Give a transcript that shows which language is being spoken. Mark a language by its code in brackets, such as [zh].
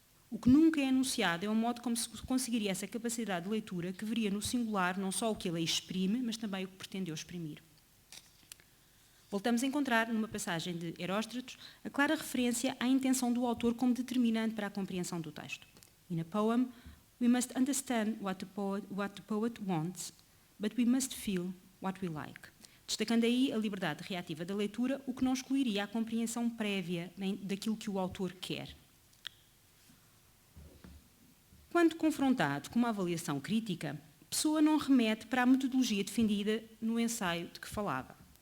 [pt] O que nunca é anunciado é o modo como se conseguiria essa capacidade de leitura que veria no singular não só o que ele exprime, mas também o que pretendeu exprimir. Voltamos a encontrar, numa passagem de Heróstratos, a clara referência à intenção do autor como determinante para a compreensão do texto. [en] In a poem, we must understand what the poet wants, but we must feel what we like. [pt] Destacando aí a liberdade reativa da leitura, o que não excluiria a compreensão prévia daquilo que o autor quer. Quando confrontado com uma avaliação crítica, Pessoa não remete para a metodologia defendida no ensaio de que falava.